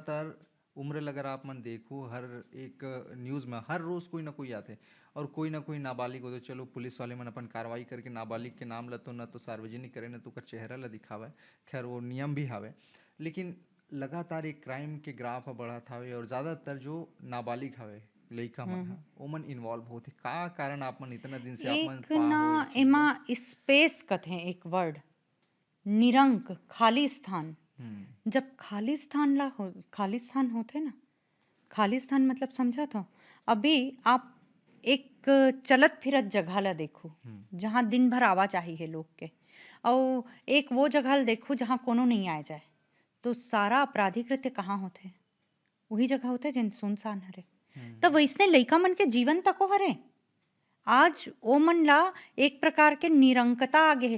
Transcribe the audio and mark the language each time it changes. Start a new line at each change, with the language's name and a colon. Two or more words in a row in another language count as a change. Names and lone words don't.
Chhattisgarhi: ज़्यादातर उम्र ल अगर आप मन देखो हर एक न्यूज़ में हर रोज़ कोई ना कोई आथे और कोई ना कोई नाबालिग हो तो चलो पुलिस वाले मन अपन कार्रवाई करके नाबालिग के नाम ल तो न तो सार्वजनिक करे न तो ओकर चेहरा ल दिखावय। खैर वो नियम भी हावय। लेकिन लगातार ये क्राइम के ग्राफ ह बढ़त हावे और ज़्यादातर जो नाबालिग हवे लइका मन ह हुँ। ओमन इन्वॉल्व होथे। का कारण आप मन इतना दिन से आप मन एक ना पाहो ए चीज़ एमा ल? स्पेस कथें एक वर्ड निरंक खाली स्थान। हुँ। जब खाली स्थान होथे ना, खाली स्थान मतलब समझत हो? अभी आप एक चलत फिरत जगह ला देखो, हुँ। जहाँ दिन भर आवा-जाही है लोग के अउ एक वो जगह ल देखो जहाँ कोनो नहीं आए जाए। तो सारा अपराधी कृत्य कहाँ होथे? उही जगह होथे जेन सुनसान हरे। त हुँ। वइसने लइका मन के जीवन तको हरे। आज ओमन ला एक प्रकार के निरंकता आ गे हे।